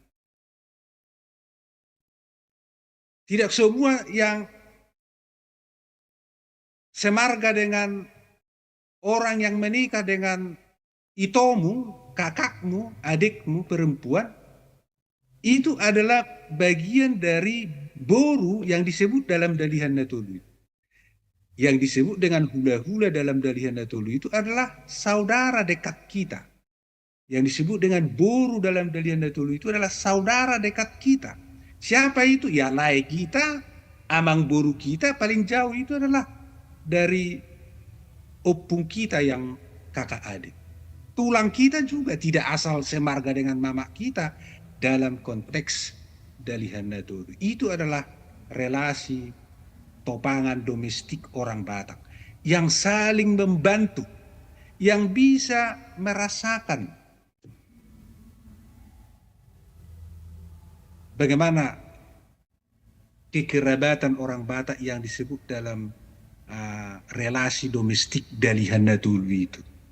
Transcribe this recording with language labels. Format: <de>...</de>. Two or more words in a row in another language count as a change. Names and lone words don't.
<id>Tidak semua yang semarga dengan orang yang menikah dengan itomu, kakakmu, adikmu perempuan, itu adalah bagian dari boru yang disebut dalam Dalihan Natolu. Yang disebut dengan hula-hula dalam Dalihan Natolu itu adalah saudara dekat kita. Yang disebut dengan boru dalam Dalihan Natolu itu adalah saudara dekat kita. Siapa itu? Ya lai kita,</id> <bbc>amang boru</bbc> <id>kita, paling jauh itu adalah dari opung kita yang kakak adik. Tulang kita juga tidak asal semarga dengan mama kita dalam konteks Dalihan Natolu. Itu adalah relasi topangan domestik orang Batak yang saling membantu, yang bisa merasakan bagaimana kekerabatan orang Batak yang disebut dalam relasi domestik Dalihan Natolu itu.</id>